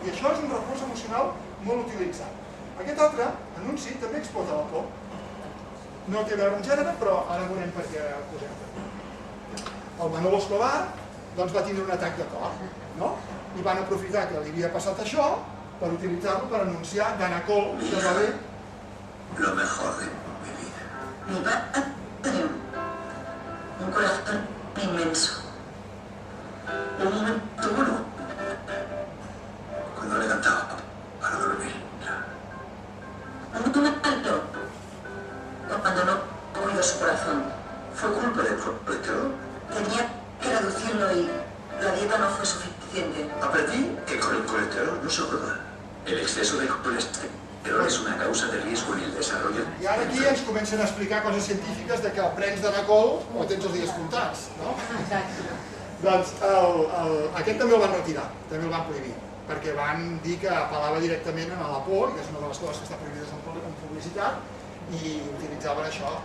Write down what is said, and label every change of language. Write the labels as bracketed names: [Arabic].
[Catalan] I això és un recurs emocional molt utilitzat. Aquest altre anunci també explota la por. No té a veure amb gènere, però ara veurem per què ho posem. El Manolo Escobar doncs va tindre un atac de cor, no? I van aprofitar que li havia passat això per utilitzar-lo per anunciar Danacol, que va bé. [Spanish] Lo mejor de mi vida. Mi padre tenía un corazón inmenso. Un momento bueno. Cuando le cantaba para dormir. Un momento cuando no cuidó su corazón. ¿Fue culpa del colesterol? Tenía que reducirlo y la dieta no fue suficiente. Aprendí que con el colesterol no se broma. El exceso de colesterol es una causa de riesgo en el desarrollo. [Catalan] I ara aquí ens comencen a explicar coses científiques de que prens Danacol o tens els dies comptats, no? Doncs aquest també el van retirar, també el van prohibir, perquè van dir que apel·lava directament a la por, que és una de les coses que està prohibides en publicitat, i utilitzaven això.